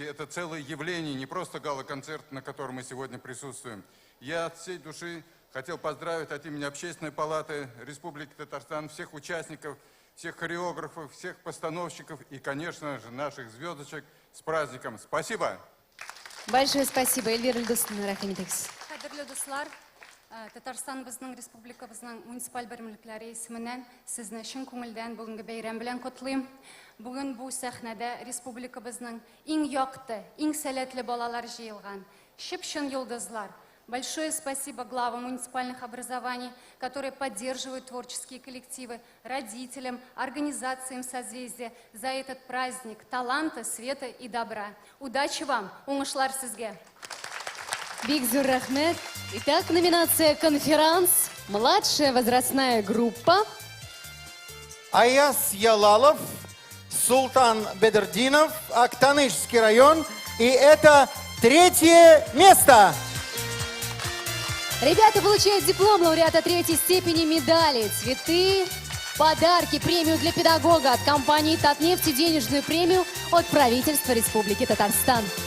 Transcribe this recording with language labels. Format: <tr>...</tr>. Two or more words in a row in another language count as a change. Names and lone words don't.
<ru>Это целое явление, не просто гала-концерт, на котором мы сегодня присутствуем. Я от всей души хотел поздравить от имени Общественной палаты Республики Татарстан всех участников, всех хореографов, всех постановщиков и, конечно же, наших звездочек с праздником. Спасибо! Большое спасибо, Эльвира Илдусовна, рахмет.</ru> <tt>Кадрлы дуслар, Татарстаныбыздың, республикабыздың муниципаль бермелекләре исеменнән сезне чын күңелдән бүгенге бәйрәм белән котлыйм. Бүген бу сәхнәдә республикабызның иң якты, иң сәләтле балалар җыелган. Чып-чын йолдызлар.</tt> <ru>Большое спасибо главам муниципальных образований, которые поддерживают творческие коллективы, родителям, организациям «Созвездия» за этот праздник таланта, света и добра. Удачи вам!</ru> <tt>Уңышлар сезгә! Бик зур рахмет.</tt> <ru>Итак, номинация «Конферанс». Младшая возрастная группа. Аяс Ялалов, Султан Бедердинов, Актанышский район. И это 3-е место. Ребята получают диплом лауреата 3-й степени, медали, цветы, подарки, премию для педагога от компании «Татнефть» и денежную премию от правительства Республики Татарстан.</ru>